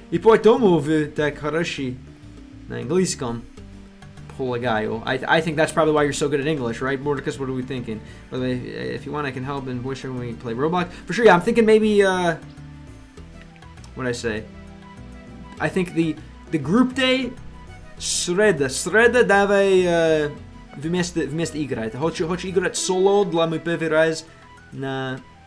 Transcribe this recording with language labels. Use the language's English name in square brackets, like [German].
[Russian] И поэтому вы так хороши на английском. [English] I think that's probably why you're so good at English, right, Mordecus? What are we thinking? By the way, if you want, I can help in voice when we play Roblox. For sure, yeah, I'm thinking maybe, what did I say? I think the group day, [Russian] среда, давай вместе играть. Хочу играть соло для мой первый раз на...